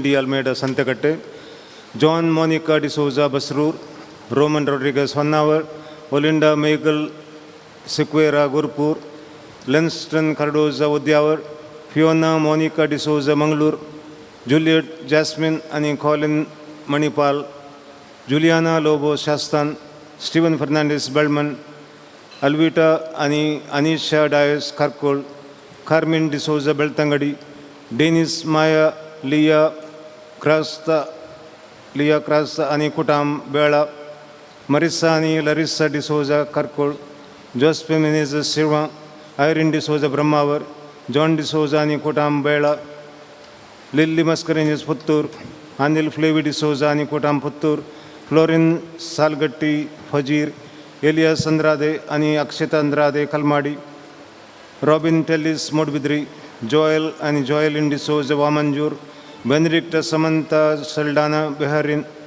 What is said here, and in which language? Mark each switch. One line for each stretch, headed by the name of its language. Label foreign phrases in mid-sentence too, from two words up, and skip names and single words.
Konkani: डी अल्मेडा संतकट्टे जॉन मोनिका डिसोजा बसरूर रोमन रॉड्रिगस होन्नावर ओलिंडा मेगल सिक्वेरा गुरपूर लेन्स्टन कार्डोजा उद्यावर फियोना मोनिका डिसोजा मंगळूर जुलियट जॅस्मिन आणि कॉलिन मणिपाल जुलियाना लोबो शास्तान स्टीवन फर्नांडिस बेल्मन अल्विटा आणि अनिशा डायस कार्कोल कार्मिन डिसोजा बेळतंगडी डेनिस माया लिया क्रास्त लिया क्रास्त आणि कुटाम बेळा, मरिसा आणि लरिसा डिसोजा कर्कोळ, जोस्पे मेनेज शिरवा, आयरिन डिसोजा ब्रह्मावर, जॉन डिसोजा आणि कुटाम बेळा, लिल्ली मस्करेंजेस पुत्तूर, अनिल फ्लेवी डिसोजा आणि कुटाम पुत्तूर, फ्लोरिन सालगट्टी फजीर, एलियास अंद्रादे आणि अक्षता अंद्रादे कलमाडी, रॉबिन टेलिस मोडबिद्री, जोएल आणि जोएलिन डिसोजा वामंजूर, बेनेडिक्ट समंता सल्डाना बेहरीन,